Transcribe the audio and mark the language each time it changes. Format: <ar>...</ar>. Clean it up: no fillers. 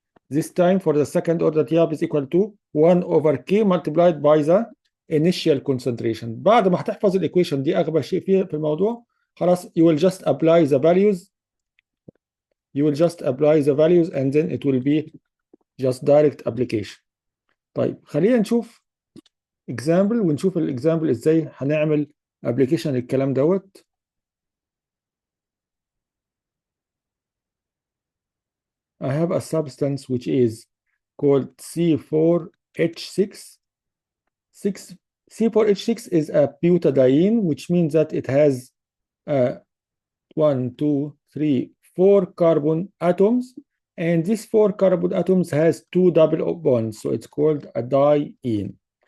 <en>This time for the second order T half is equal to 1 over K multiplied by the initial concentration.</en> <ar>بعد ما هتحفظ الايكويشن دي اغبى شيء فيه في الموضوع خلاص</ar> <en>you will just apply the values. You will just apply the values and then it will be just direct application.</en> <ar>طيب خلينا نشوف example ونشوف الاكزامبل ازاي هنعمل application للكلام دوت.</ar> <en>I have a substance which is called C4H6. 6 C4H6 is a butadiene, which means that it has 1, 2, 3, 4 carbon atoms, and these 4 carbon atoms has 2 double bonds, so it's called a diene.</en>